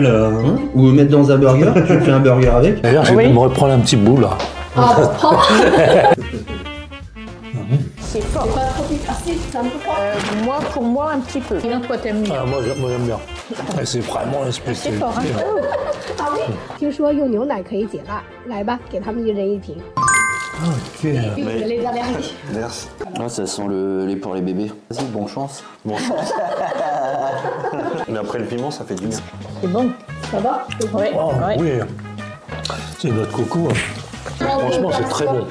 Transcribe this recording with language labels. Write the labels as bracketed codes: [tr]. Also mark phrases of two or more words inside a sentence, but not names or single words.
[fr] Ou mettre dans un burger, tu te fais un burger avec. D'ailleurs, je vais me reprendre un petit bout, là. Ah, prends. C'est fort. C'est pas trop piquant. Ah si, c'est un peu fort. Moi, pour moi, un petit peu. Sinon, toi, t'aimes bien. Ah, moi j'aime bien. Et c'est vraiment un spécialité. fort, hein. 啊oui. [zh] 听说用牛奶可以解辣，来吧，给他们一人一瓶。 [fr] Ok. Les allergies. Merci. Là, ça sent le lait pour les bébés. Vas-y, bonne chance. Bon chance. Mais après le piment, ça fait du bien. C'est bon. Ça va? Ouais, Oh, ouais. oui. C'est notre coco. Franchement, c'est très bon.